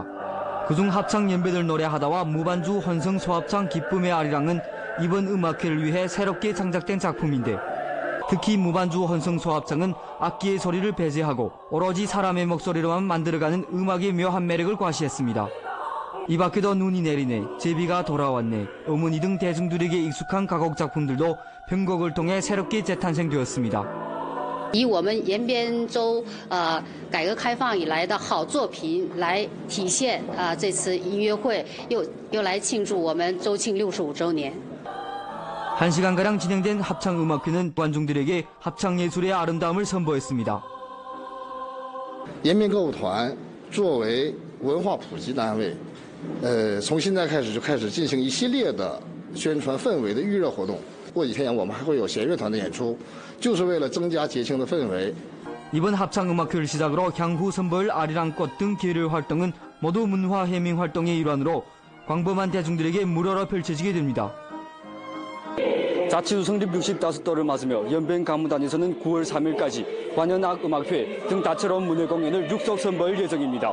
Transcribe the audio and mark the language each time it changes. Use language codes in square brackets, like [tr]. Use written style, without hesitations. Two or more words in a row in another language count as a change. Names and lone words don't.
[ko] 그중 합창 연배들 노래하다와 무반주 혼성 소합창 기쁨의 아리랑은 이번 음악회를 위해 새롭게 창작된 작품인데 특히 무반주 혼성 소합창은 악기의 소리를 배제하고 오로지 사람의 목소리로만 만들어가는 음악의 묘한 매력을 과시했습니다. 이 밖에도 눈이 내리네, 제비가 돌아왔네, 어머니 등 대중들에게 익숙한 가곡 작품들도 편곡을 통해 새롭게 재탄생되었습니다. [zh] 以我们延边州改革开放以来的好作品来体现这次音乐会又来庆祝我们州庆65周年。 [ko] 1시간가량 진행된 합창음악회는 관중들에게 합창예술의 아름다움을 선보였습니다. [zh] 延边歌舞团作为文化普及单位，从现在开始就开始进行一系列的宣传氛围的预热活动。过几天我们还会有弦乐团的演出，就是为了增加节庆的氛围。 [ko] 이번 합창음악회를 시작으로 향후 선보일 아리랑꽃 등 계열 활동은 모두 문화 해밍 활동의 일환으로 광범한 대중들에게 무료로 펼쳐지게 됩니다. 자치주 성립 65돌을 맞으며 연변 가무단에서는 9월 3일까지 관현악음악회 등 다채로운 문예 공연을 육속 선보일 예정입니다.